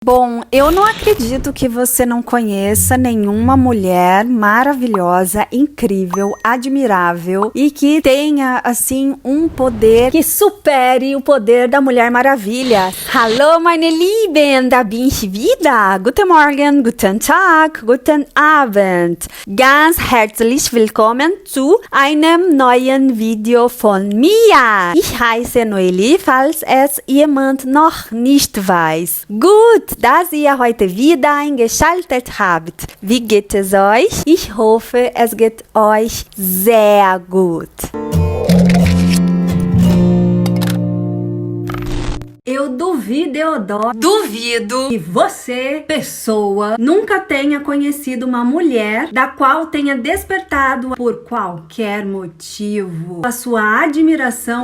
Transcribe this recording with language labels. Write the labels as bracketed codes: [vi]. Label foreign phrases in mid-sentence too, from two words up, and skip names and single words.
[pt] Bom, eu não acredito que você não conheça nenhuma mulher maravilhosa, incrível, admirável e que tenha, assim, um poder que supere o poder da Mulher Maravilha. [de] Hallo, meine Lieben, da bin ich wieder. Guten Morgen, guten Tag, guten Abend. Ganz herzlich willkommen zu einem neuen Video von mir. Ich heiße Noeli, falls es jemand noch nicht weiß. Gut, dass ihr heute wieder eingeschaltet habt. Wie geht es euch? Ich hoffe, es geht euch sehr gut. [pt] Eu duvido que você, pessoa, nunca tenha conhecido uma mulher da qual tenha despertado por qualquer motivo a sua admiração.